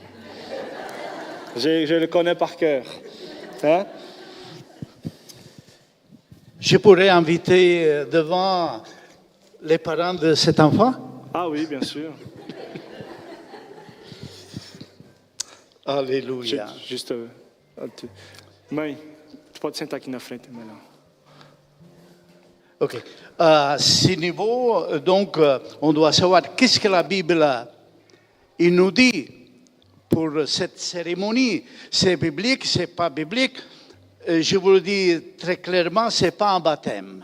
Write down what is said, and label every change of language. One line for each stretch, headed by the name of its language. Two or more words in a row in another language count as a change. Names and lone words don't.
French: Je le connais par cœur. Hein? Je pourrais inviter devant les parents de cet enfant? Ah oui, bien sûr. Alléluia. Juste,
Portuguese: mãe, tu pode sentar aqui na frente, melhor.
French: Ok. À ce niveau, donc, on doit savoir qu'est-ce que la Bible il nous dit pour cette cérémonie. C'est biblique, c'est pas biblique. Je vous le dis très clairement, c'est pas un baptême.